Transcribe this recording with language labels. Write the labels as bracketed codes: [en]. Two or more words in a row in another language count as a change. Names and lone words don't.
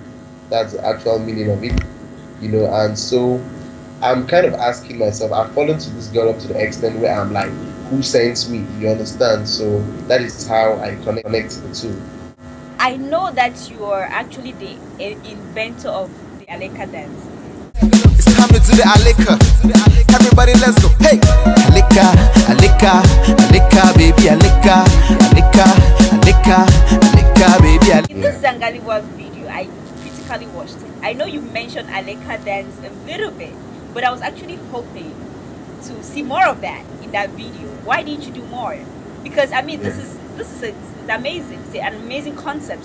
[en] That's the actual meaning of it. And so I'm kind of asking myself, I've fallen to this girl up to the extent where I'm like, who sends me? You understand? So that is how I connect the two. I know that you are actually the inventor of the aleka dance. It's time to do the aleka. Everybody, let's go. Hey, aleka, aleka, aleka, baby, aleka, aleka, aleka, aleka, baby, In aleka. this Zangaliwa video, I critically watched it. I know you mentioned aleka dance a little bit, but I was actually hoping to see more of that in that video. Why didn't you do more? Because I mean, it's amazing. It's an amazing concept.